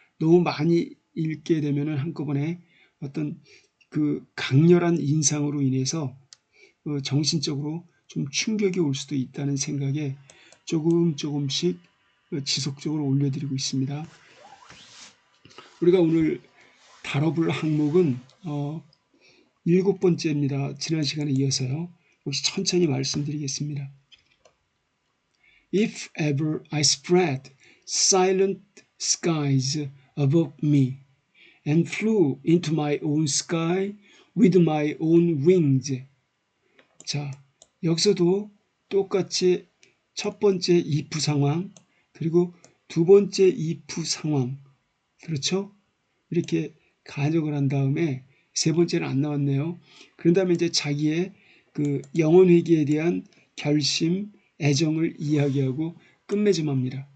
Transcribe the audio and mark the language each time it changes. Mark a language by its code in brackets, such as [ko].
[ko] 너무 많이 읽게 되면 한꺼번에 어떤 그 강렬한 인상으로 인해서 정신적으로 좀 충격이 올 수도 있다는 생각에 조금씩 지속적으로 올려드리고 있습니다. 우리가 오늘 다뤄볼 항목은 7번째입니다. 지난 시간에 이어서요. 역시 천천히 말씀드리겠습니다. [en] If ever I spread silent skies above me and flew into my own sky with my own wings. [ko] 자, 여기서도 똑같이 첫 번째 if 상황 그리고 두 번째 if 상황 그렇죠? 이렇게 가정을 한 다음에 세 번째는 안 나왔네요. 그런 다음에 이제 자기의 그 영혼 회개에 대한 결심, 애정을 이야기하고 끝맺음합니다.